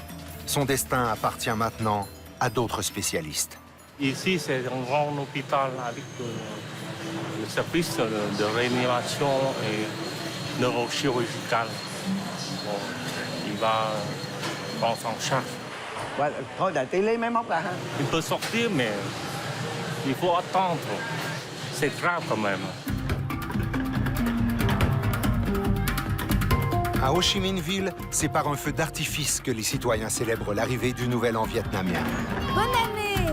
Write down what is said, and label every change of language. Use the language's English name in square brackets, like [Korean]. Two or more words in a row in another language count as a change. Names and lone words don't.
[French] Son destin appartient maintenant à d'autres spécialistes. Ici, c'est un grand hôpital avec le service de réanimation et neurochirurgicale. Bon, il va prendre en charge. Ouais, [Vietnamese] thôi để tí lấy máy móc ra ha. [French] Il peut sortir, mais il faut attendre. C'est grave quand même. À Ho Chi Minh-Ville, c'est par un feu d'artifice que les citoyens célèbrent l'arrivée du Nouvel An vietnamien. Bonne année!